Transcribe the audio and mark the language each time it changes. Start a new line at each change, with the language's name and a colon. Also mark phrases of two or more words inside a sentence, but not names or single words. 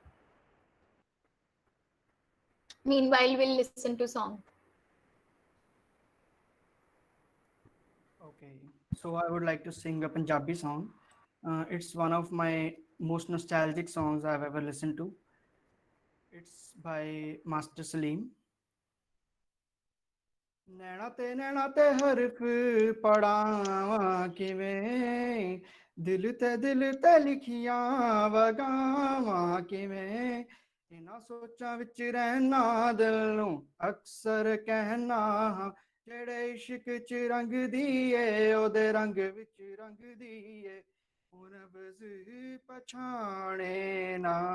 English: Meanwhile, we'll listen to song. Okay, so I would like to sing a Punjabi song. It's one of my most nostalgic songs I've ever listened to. It's by Master Salim.
Punjabi: ਨੈਣਾਂ ਤੇ ਹਰਫ਼ ਪੜ੍ਹਾਵਾਂ ਕਿਵੇਂ ਦਿਲ ਤੇ ਲਿਖਿਆਂ ਵਗਾਵਾਂ ਕਿਵੇਂ ਇਨ੍ਹਾਂ ਸੋਚਾਂ ਵਿਚ ਰਹਿਣਾ ਦਿਲ ਨੂੰ ਅਕਸਰ ਕਹਿਣਾ ਹਾਂ ਜਿਹੜੇ ਇਸ਼ਕ ਚ ਰੰਗ ਦਿਏ ਓਦੇ ਰੰਗ ਵਿਚ ਰੰਗ ਦਿਏ ਓ ਨਬਜ਼ ਪਛਾਣੇ ਨਾ